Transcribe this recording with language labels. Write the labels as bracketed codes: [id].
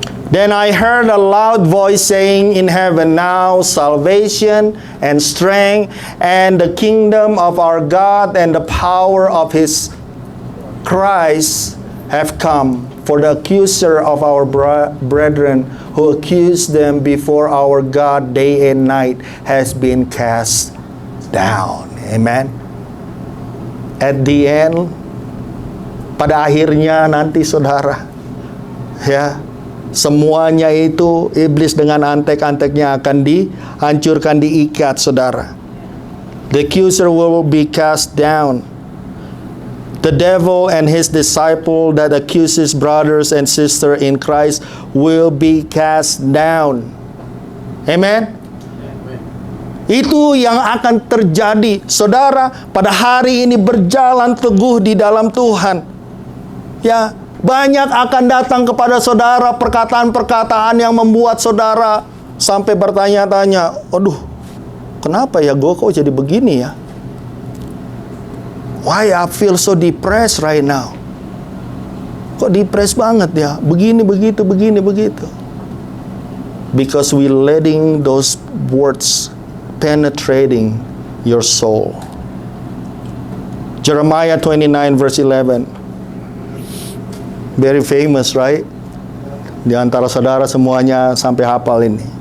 [en] Then I heard a loud voice saying in heaven, now salvation and strength and the kingdom of our God and the power of His Christ have come. For the accuser of our brethren who accused them before our God day and night has been cast down. Amen. At the end, [id] pada akhirnya nanti, saudara, ya, semuanya itu iblis dengan antek-anteknya akan dihancurkan, diikat, saudara. [en] The accuser will be cast down. The devil and his disciple that accuses brothers and sisters in Christ will be cast down. Amen. [id] Itu yang akan terjadi, saudara, pada hari ini berjalan teguh di dalam Tuhan. Ya, banyak akan datang kepada saudara perkataan-perkataan yang membuat saudara sampai bertanya-tanya, aduh, kenapa ya gue kok jadi begini ya? [en] Why I feel so depressed right now? [id] Kok depressed banget ya? Begini, begitu, begini, begitu. [en] Because we letting those words penetrating your soul. Jeremiah 29 verse 11. Very famous, right? [id] Di antara saudara semuanya sampai hafal ini.